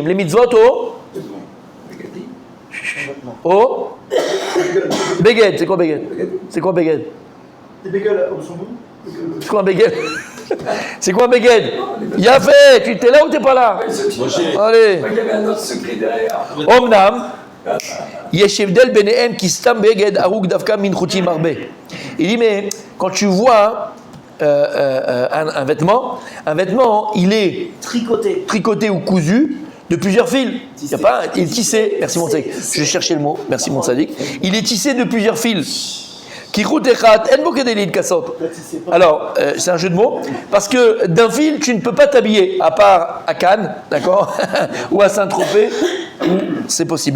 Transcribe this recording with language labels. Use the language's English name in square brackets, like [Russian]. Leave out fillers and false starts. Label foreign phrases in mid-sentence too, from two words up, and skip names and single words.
[French] Les mitzvot au beged. C'est quoi beged? C'est quoi beged? Des bagels au jambon. C'est quoi un beged? C'est quoi un beged? Yafé, tu t'es là ou t'es pas là? Allez. Il y avait un autre secret derrière. [Hebrew] אומנם, יש הבדל ביניהם כי סתם בגד ארוג דווקא מן חוטים הרבה. [French] Il dit, mais quand tu vois un vêtement, il est tricoté ou cousu de plusieurs fils. Il est tissé. Merci mon tzaddik. Je vais chercher le mot. Merci mon tzaddik. Il est tissé de plusieurs fils. Alors, c'est un jeu de mots, parce que d'un fil, tu ne peux pas t'habiller, à part à Cannes, d'accord, ou à Saint-Tropez, où c'est possible.